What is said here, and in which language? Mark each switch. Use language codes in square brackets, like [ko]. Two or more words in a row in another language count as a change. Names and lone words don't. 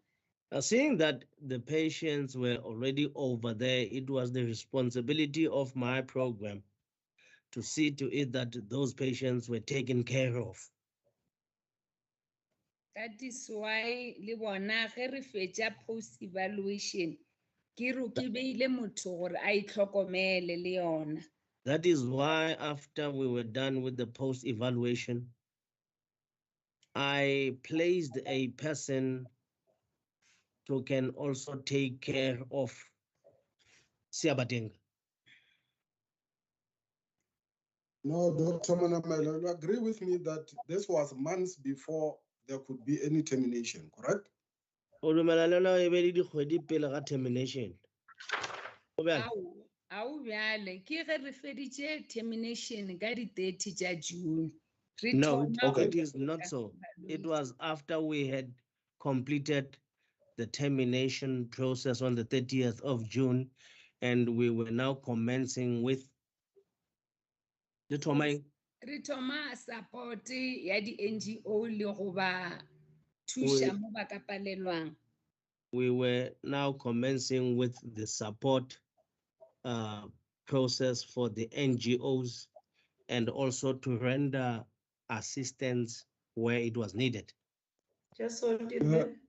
[en] Seeing that the patients were already over there, it was the responsibility of my program to see to it that those patients were taken care of. That is why [nso] le bona ge re fetša [en] post evaluation [nso] ke re ke beile motho gore a itlhokomele le yona. [en] That is why after we were done with the post-evaluation, I placed a person who can also take care of Siabadinga. No, Dr. Manamela, you agree with me that this was months before there could be any termination, correct? Termination. [nso] Au bjale ke ge re feditše termination ka di 30 tša June. [en] No, it is not so. It was after we had completed the termination process on the 30th of June, and we were now commencing with the Tomai. [nso] Re thoma support ya di NGO le go ba thuša mo ba ka palelwang. [en] We were now commencing with the support process for the NGOs and also to render assistance where it was needed. Just hold it there.